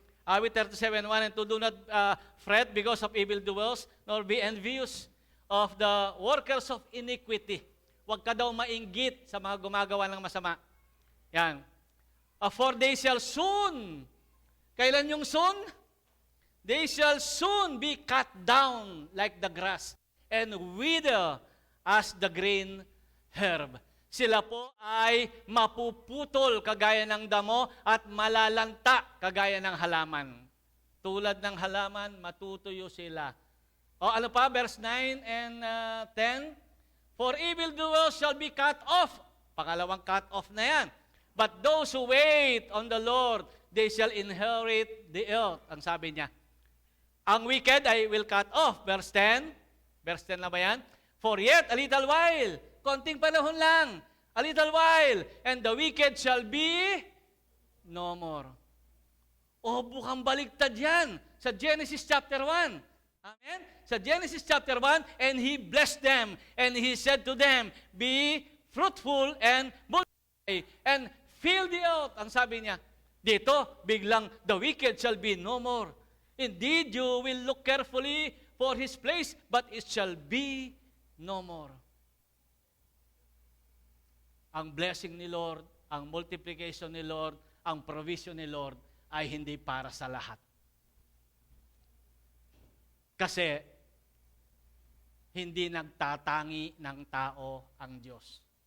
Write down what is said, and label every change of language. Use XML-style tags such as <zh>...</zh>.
<en>Awit 37:1 and 2, do not fret because of evildoers, nor be envious of the workers of iniquity.</en> <tl>Huwag ka daw mainggit sa mga gumagawa ng masama. Yan.</tl> <en>For they shall soon,</en> <tl>kailan yung soon?</tl> <en>They shall soon be cut down like the grass and wither as the green herb.</en> <tl>Sila po ay mapuputol kagaya ng damo at malalanta kagaya ng halaman. Tulad ng halaman, matutuyo sila. O ano pa?</tl> <en>Verse 9 and 10. For evildoers shall be cut off.</en> <tl>Pangalawang cut off na yan.</tl> <en>But those who wait on the Lord, they shall inherit the earth.</en> <tl>Ang sabi niya.</tl> <en>Ang wicked ay will cut off. Verse 10. Verse 10 na ba yan? For yet a little while,</en> <tl>konting panahon lang,</tl> <en>a little while, and the wicked shall be no more.</en> <tl>O bukang baliktad yan sa Genesis chapter 1. Amen?</tl> <en>Sa Genesis chapter 1, and He blessed them, and He said to them, be fruitful and multiply, and fill the earth.</en> <tl>Ang sabi niya, dito, biglang,</tl> <en>the wicked shall be no more. Indeed, you will look carefully for his place, but it shall be no more.</en> <tl>Ang blessing ni Lord, ang multiplication ni Lord, ang provision ni Lord ay hindi para sa lahat. Kasi hindi nagtatangi ng tao ang Diyos.</tl>